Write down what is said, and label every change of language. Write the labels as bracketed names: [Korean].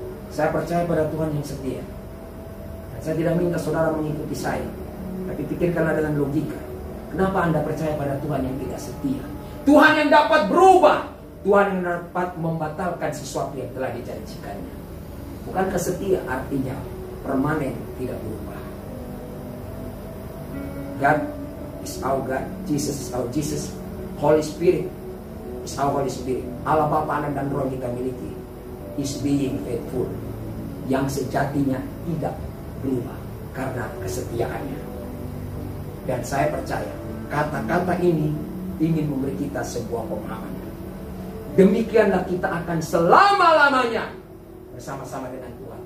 [Indonesian] Saya percaya pada Tuhan yang setia. Dan saya tidak minta saudara mengikuti saya, tapi pikirkanlah dengan logika. Kenapa Anda percaya pada Tuhan yang tidak setia? Tuhan yang dapat berubah, Tuhan yang dapat membatalkan sesuatu yang telah dijanjikannya. Bukankah setia artinya permanen, tidak berubah? [English] God is our God, Jesus is our Jesus, Holy Spirit is our Holy Spirit. [Indonesian] Allah Bapa, Anak dan Roh yang kita miliki [English] is being faithful, [Indonesian] yang sejatinya tidak berubah karena kesetiaannya. Dan saya percaya kata-kata ini ingin memberi kita sebuah pemahaman. Demikianlah kita akan selama-lamanya bersama-sama dengan Tuhan.